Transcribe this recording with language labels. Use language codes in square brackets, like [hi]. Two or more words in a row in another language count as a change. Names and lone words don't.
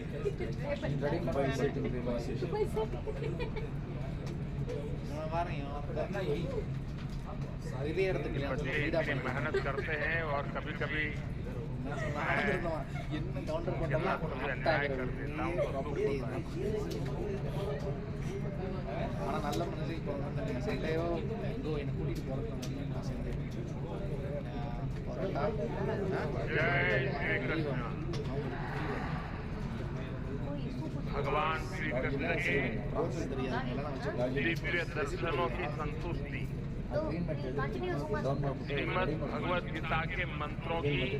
[hi] बच्चे इतनी मेहनत करते हैं और कभी कभी अन्याय कर देता हूँ. [ta] நல்ல மனசு இப்போ வந்து சென்னையோ எங்கோ என்னை கூட்டிகிட்டு போகிறதுக்கு [hi] भगवान श्री कृष्ण के दिव्य दर्शनों की संतुष्टि, श्रीमद् भगवत गीता के मंत्रों की